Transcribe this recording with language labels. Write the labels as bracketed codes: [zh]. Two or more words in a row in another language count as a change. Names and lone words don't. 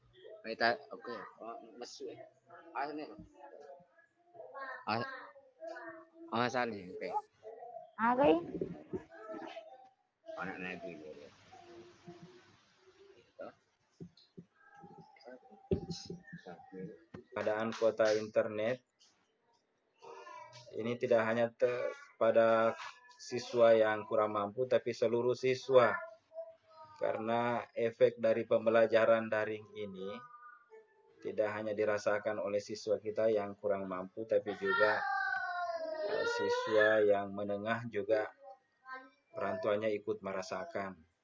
[tl] May ta okay. Mas ano ne? Sali okay. Okay. Anak na bigo. [id] Keadaan kuota internet ini tidak hanya pada siswa yang kurang mampu, tapi seluruh siswa. Karena efek dari pembelajaran daring ini tidak hanya dirasakan oleh siswa kita yang kurang mampu, tapi juga siswa yang menengah juga orang tuanya ikut merasakan.